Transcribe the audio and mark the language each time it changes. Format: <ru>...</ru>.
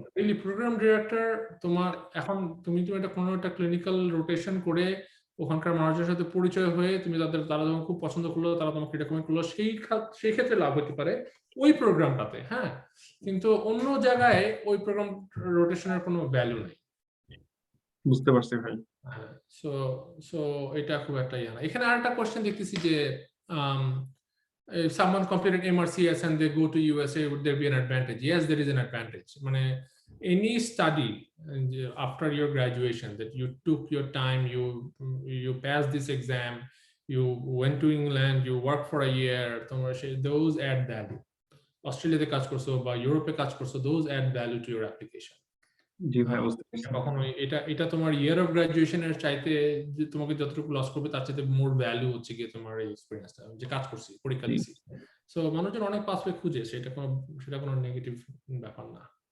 <bn>Really programme director তোমার এখন তুমি একটা কোনো একটা ক্লিনিক্যাল রোটেশন করে ওখানকার মানুষের সাথে পরিচয় হয়ে তুমি তারা যখন খুব পছন্দ করলো, তারা তোমাকে রেকমেন্ড করলো, সেই ক্ষেত্রে লাভ হতে পারে ওই প্রোগ্রামটাতে। হ্যাঁ, কিন্তু অন্য জায়গায় ওই প্রোগ্রাম রোটেশনের কোনো ভ্যালু নেই। বুঝতে পারছি ভাই। হ্যাঁ, সো সো এটা খুব একটা ইয়ে না। এখানে আরেকটা কোশ্চেন দেখতেছি যে</bn> <en>um, if someone completed MRCS and they go to USA, would there be an advantage? Yes, there is an advantage.</en> <bn>মানে</bn> <en>any study after your graduation that you took your time, you passed this exam, you went to England, you worked for a year,</en> <bn>তোমার</bn> <en>those add value.</en> <bn>অস্ট্রেলিয়াতে কাজ করছো বা ইউরোপে কাজ করছো,</bn> <en>those add value to your application.</en> <bn>জি ভাই, বুঝতে পারছি। কখনোই এটা তোমার ইয়ার অফ গ্রাজুয়েশনের চাইতে যে তোমাকে যতটুকু লস করবে তার চাইতে মোর ভ্যালু হচ্ছে কি তোমার এই এক্সপেরিয়েন্সটা, যে কাজ করছি, পরীক্ষা দিছি। সো মানুষজন অনেক পাসওয়ে খুঁজে, সেটা কোনো নেগেটিভ ব্যাপার না।</bn>